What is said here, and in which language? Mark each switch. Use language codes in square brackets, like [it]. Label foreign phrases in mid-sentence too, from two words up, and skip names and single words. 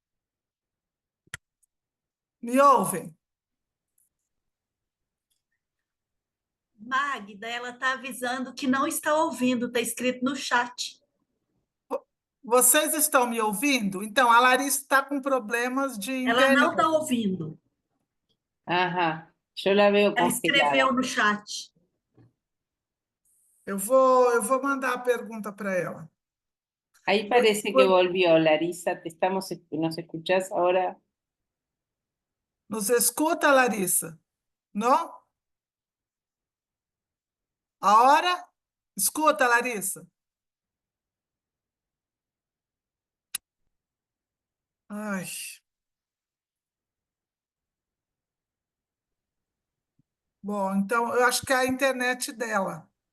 [pt] Me ouve? Magda, ela está avisando que não está ouvindo, está escrito no chat. Vocês estão me ouvindo? Então, a Larissa está com problemas de Ela internet. não está ouvindo. [es] Ajá, yo la veo [pt] Ela congelada. escreveu no chat. Eu vou mandar a pergunta para ela. [es] Ahí parece que volvió, Larisa, ¿nos escuchás ahora? [pt] Nos escuta, Larissa? Não? Agora? Escuta, Larissa. Ai. Bom, então eu acho que é a internet dela.